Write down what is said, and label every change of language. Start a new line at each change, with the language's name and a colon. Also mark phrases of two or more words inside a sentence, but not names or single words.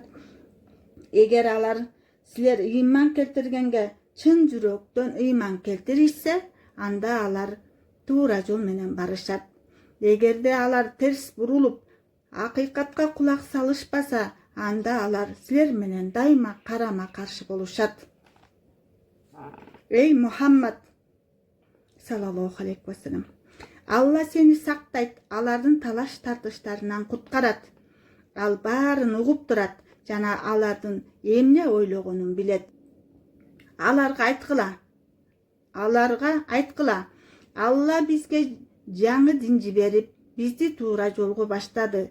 Kyrgyz: Эгер алар силер ыйман келтиргенге чын жүрөктөн ыйман келтиришсе, анда алар туура жол менен барышат. Эгерде алар терс бурулуп, акыйкатка кулак салышпаса, анда алар силер менен дайыма карама каршы болушат. Эй Мухаммад
Arabic: صلى الله عليه وسلم,
Kyrgyz: Алла сени сактайт, алардын талаш тартыштарынан куткарат. Ал баарын угуп турат жана алардын эмне ойлогонун билет. Аларга айткыла, Алла бизге жаңы дин жиберип, бизди туура жолго баштады.